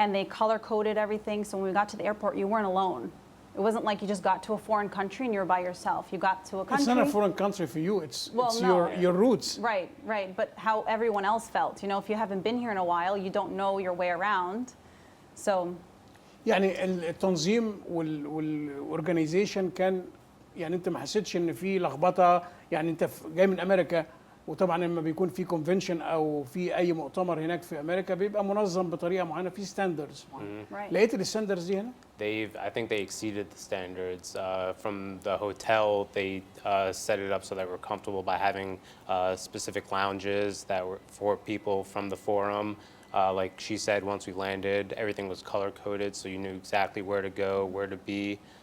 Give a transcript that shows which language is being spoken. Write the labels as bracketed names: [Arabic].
[English] And they color-coded everything, so when we got to the airport, you weren't alone. It wasn't like you just got to a foreign country and you were by yourself. You got to a country. It's not a foreign country for you. It's no. your roots. Right. But how everyone else felt. You know, if you haven't been here in a while, you don't know your way around. So. [Arabic] يعني التنظيم والorganization كان يعني انت ما حسيتش ان في لخبطه يعني انت جاي من امريكا وطبعا لما بيكون في كونفنشن او في اي مؤتمر هناك في امريكا بيبقى منظم بطريقه معينه في ستاندردز لقيت الستاندردز دي هنا؟ [English] I think they exceeded the standards. From the hotel, they set it up so that we're comfortable by having specific lounges that were for people from the forum. Like she said, once we landed, everything was color-coded, so you knew exactly where to go, where to be.